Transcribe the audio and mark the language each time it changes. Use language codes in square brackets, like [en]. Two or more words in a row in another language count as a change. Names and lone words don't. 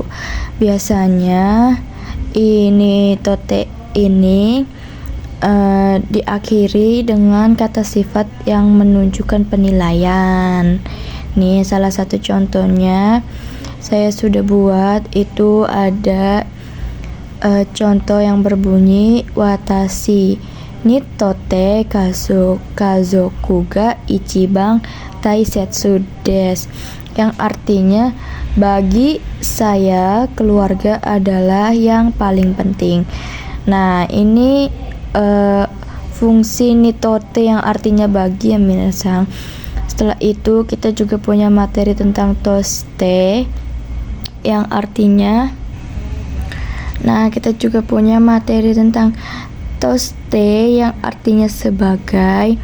[id] Biasanya nitote ini diakhiri dengan kata sifat yang menunjukkan penilaian. Nih salah satu contohnya saya sudah buat, itu ada contoh yang berbunyi [ja] 私にとって家族が一番大切です, [id] yang artinya bagi saya keluarga adalah yang paling penting. Nah, ini fungsi nitote yang artinya bagi ya minasang. Setelah itu kita juga punya materi tentang toste, yang artinya kita juga punya materi tentang toste yang artinya sebagai.